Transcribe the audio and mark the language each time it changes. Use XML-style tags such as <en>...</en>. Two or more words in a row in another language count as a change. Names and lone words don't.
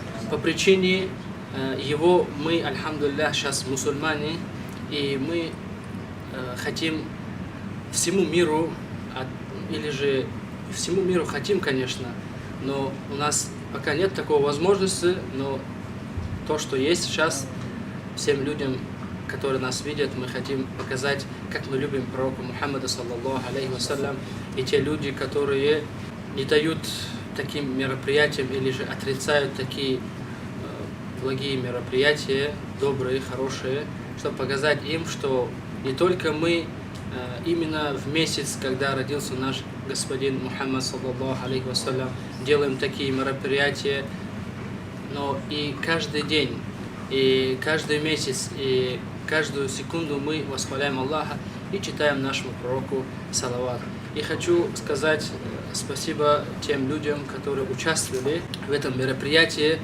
<ru>По причине его мы, альхамдулиллах, сейчас мусульмане, и мы хотим всему миру, или же всему миру хотим, конечно, но у нас пока нет такой возможности, но то, что есть сейчас, всем людям, которые нас видят, мы хотим показать, как мы любим пророка Мухаммада</ru> <ar>صلى الله عليه وسلم,</ar> <ru>и те люди, которые не дают таким мероприятиям или же отрицают такие благие мероприятия, добрые, хорошие, чтобы показать им, что не только мы именно в месяц, когда родился наш господин Мухаммад</ru> <ar>صلى الله عليه وسلم,</ar> <ru>делаем такие мероприятия, но и каждый день, и каждый месяц, и каждую секунду мы восхваляем Аллаха и читаем нашему пророку салават. И хочу сказать спасибо тем людям, которые участвовали в этом мероприятии.</ru>